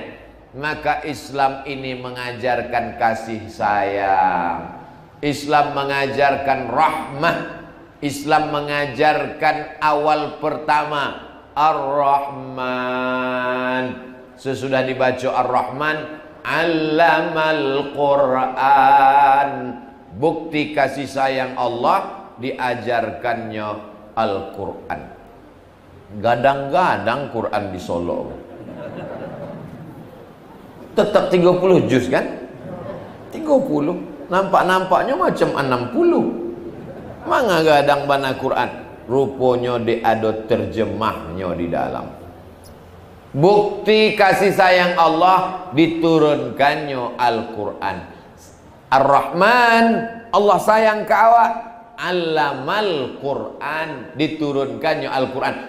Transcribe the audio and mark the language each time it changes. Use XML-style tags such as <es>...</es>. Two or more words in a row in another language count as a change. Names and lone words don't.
<id>Maka Islam ini mengajarkan kasih sayang. Islam mengajarkan rahmah. Islam mengajarkan awal pertama Ar-Rahman. Sesudah dibaca Ar-Rahman,</id> <ar>علم القرآن.</ar> <id>Bukti kasih sayang Allah, diajarkannya Al-Quran. Gadang-gadang Quran di Solo tetap 30 juz kan? 30. Nampak-nampaknya macam 60.</id> <min>Mana gadang bana Quran?</min> <id>Rupanya ada terjemahnya di dalam. Bukti kasih sayang Allah, diturunkannya Al-Quran. Ar-Rahman, Allah sayang ke awak.</id> <ar>علم القرآن,</ar> <id>diturunkannya Al-Quran.</id>